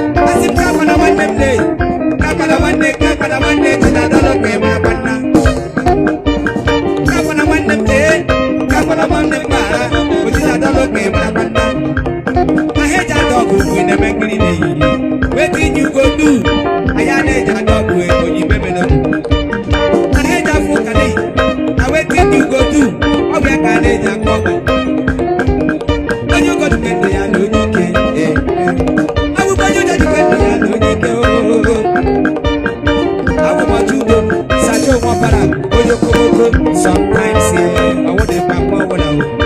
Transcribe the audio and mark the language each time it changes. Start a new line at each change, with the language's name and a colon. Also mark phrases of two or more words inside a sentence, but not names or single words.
Igbo: Asị m ka akwana nwanne m lee. Ka akwana nwanne, ka akwana nwanne, ji na dọla oke ma akwa nna. Ka akwana nwanne m lee. Ka akwana nwanne m gbara. O ji na dọla oke ma akwa nna. Na ha eji adọ ọgụ, we na-eme nkiri n'ehihie.
Nigerian Pidgin: Wetin you go do?
Igbo: Anyị a na-eji adọ ọgụ, oyibo emelo. Na ha eji afụ ụka n'ehihie.
Nigerian Pidgin: Na wetin you go do?
Igbo: Ọ bụ ya ka a na-eji akọ ọgụ. Onye ụkọ dịkwa ndụ ya na onye ike. Eh, eh. Ọ bụkwa onye ụjọ dịkwa ndụ ya na onye ike. Oh, oh, oh. Ọ bụ ụbọchị udo, sacha onwe ọbara, onye okomoko, sometimes, eh, ọ wụ dị mkpa mgbe ọbụla, oh.